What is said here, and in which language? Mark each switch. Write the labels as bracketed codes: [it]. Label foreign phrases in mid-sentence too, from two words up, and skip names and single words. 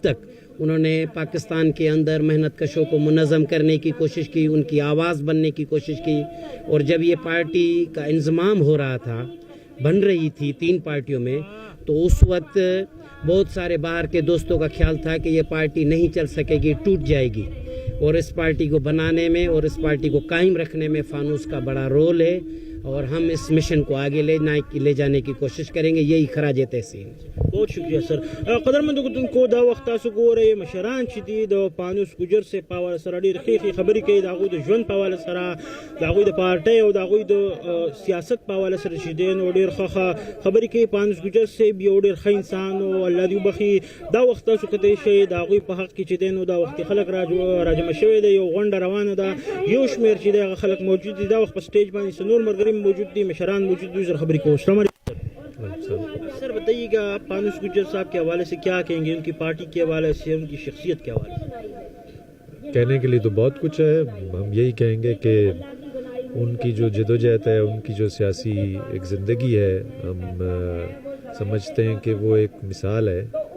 [ur] تک انہوں نے پاکستان کے اندر محنت کشوں کو منظم کرنے کی کوشش کی، ان کی آواز بننے کی کوشش کی، اور جب یہ پارٹی کا انضمام ہو رہا تھا، بن رہی تھی 3 پارٹیوں میں، تو اس وقت بہت سارے باہر کے دوستوں کا خیال تھا کہ یہ پارٹی نہیں چل سکے گی، ٹوٹ جائے گی، اور اس پارٹی کو بنانے میں اور اس پارٹی کو قائم رکھنے میں فانوس کا بڑا رول ہے، اور ہم اس مشن کو آگے لے جانے کی کوشش کریں گے، یہی خراج تحسین۔ بہت شکریہ سر. [ps] قدرمنو کتونکو دا وخت تاسو ګورئ مشران چې دي د پانوس ګجر سے په حواله سره ډېرې ښې خبرې کوي، د هغوی د ژوند په حواله سره، د هغوی د پارټۍ او د هغوی د سیاست په حواله سره چې دی نو ډېر ښه خبرې کوي. پانوس ګجر صاحب یو ډېر ښه انسان او الله دې وبخي. دا وخت تاسو کتلی شئ د هغوی په حق کې چې دی نو دا وخت خلک راجمع شوی دی، یو غونډه روانه ده، یو شمېر چې دی هغه خلک موجود دي. دا وخت په سټیج باندې نور ملګري موجود دي، مشران موجود دي، سره خبرې کوو. [ar] السلام علیکم سر. [ur] بتائیے گا پانوس گجر صاحب کے حوالے سے کیا کہیں گے، ان کی پارٹی کے حوالے سے، ان کی شخصیت کے حوالے سے؟ کہنے کے لیے تو بہت کچھ ہے. ہم یہی کہیں گے کہ ان کی جو جدوجہد ہے، ان کی جو سیاسی ایک زندگی ہے، ہم سمجھتے ہیں کہ وہ ایک مثال ہے